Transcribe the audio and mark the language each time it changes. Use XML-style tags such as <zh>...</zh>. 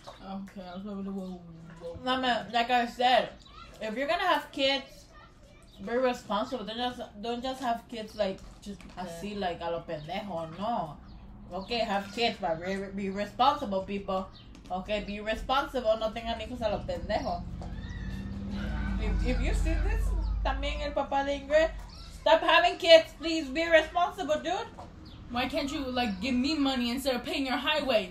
<en>Okay, I was over the whoa. I mean, like I said, if you're gonna have kids, be responsible. Don't just have kids like just</en> <es>así</es> <en>like</en> <es>a lo pendejo.</es> <en>No. Okay, have kids, but be responsible, people. Okay, be responsible.</en> <es>No tengan hijos a lo pendejo.</es> <en>If you see this,</en> <es>también el papá de Ingrid,</es> <en>stop having kids. Please be responsible, dude. Why can't you like give me money instead of paying your highway?</en>